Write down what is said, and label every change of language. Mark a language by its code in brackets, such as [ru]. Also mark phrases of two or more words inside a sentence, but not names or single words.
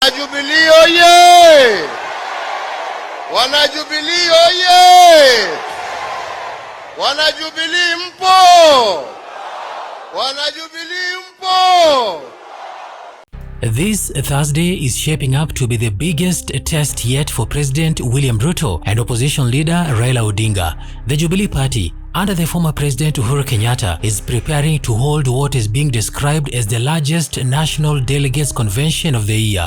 [sw] Jubilee oye! Wana Jubilee oye! Wana Jubilee mpo! Wana Jubilee mpo! [en] This Thursday is shaping up to be the biggest test yet for President William Ruto and opposition leader Raila Odinga. The Jubilee Party, under the former President Uhuru Kenyatta, is preparing to hold what is being described as the largest national delegates convention of the year.